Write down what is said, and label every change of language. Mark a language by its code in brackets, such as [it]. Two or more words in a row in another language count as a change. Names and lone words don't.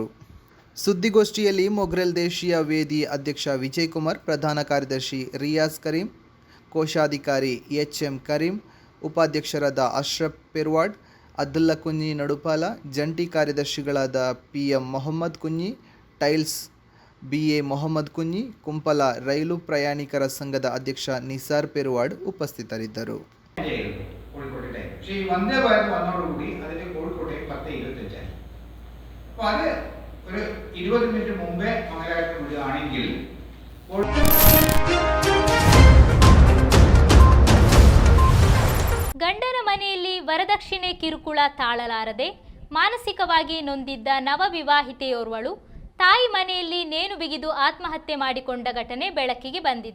[kn] ಸುದ್ದಿಗೋಷ್ಠಿಯಲ್ಲಿ ಮೊಗ್ರಾಲ್ ದೇಶೀಯ ವೇದಿ ಅಧ್ಯಕ್ಷ ವಿಜಯ್ ಕುಮಾರ್, ಪ್ರಧಾನ ಕಾರ್ಯದರ್ಶಿ ರಿಯಾಜ್ ಕರೀಂ, ಕೋಶಾಧಿಕಾರಿ ಎಚ್ಎಂ ಕರೀಂ, ಉಪಾಧ್ಯಕ್ಷರಾದ ಅಶ್ರಫ್ ಪೆರ್ವಾಡ್, ಅಬ್ದುಲ್ಲಾ ಕುಂಜಿ ನಡುಪಾಲ, ಜಂಟಿ ಕಾರ್ಯದರ್ಶಿಗಳಾದ ಪಿಎಂ ಮೊಹಮ್ಮದ್ ಕುಂಜಿ, ಟೈಲ್ಸ್ ಬಿಎ ಮೊಹಮ್ಮದ್ ಕುಂಜಿ, ಕುಂಪಲ ರೈಲು ಪ್ರಯಾಣಿಕರ ಸಂಘದ ಅಧ್ಯಕ್ಷ ನಿಸಾರ್ ಪೆರ್ವಾಡ್ ಉಪಸ್ಥಿತರಿದ್ದರು. [ml] വന്ദേ ഭാരത് വന്നതോടുകൂടി അതിന്റെ കോഴിക്കോട്ടെ 10:25 അപ്പോൾ അത് ഒരു 20 മിനിറ്റ് മുമ്പേ മംഗലാപുരത്ത് വിടുകയാണെങ്കിൽ [kn] ಗಂಡನ ಮನೆಯಲ್ಲಿ ವರದಕ್ಷಿಣೆ ಕಿರುಕುಳ ತಾಳಲಾರದೆ ಮಾನಸಿಕವಾಗಿ ನೊಂದಿದ್ದ ನವವಿವಾಹಿತೆಯೋರ್ವಳು ತಾಯಿ ಮನೆಯಲ್ಲಿ ನೇಣು ಬಿಗಿದು ಆತ್ಮಹತ್ಯೆ ಮಾಡಿಕೊಂಡ ಘಟನೆ ಬೆಳಕಿಗೆ ಬಂದಿದೆ.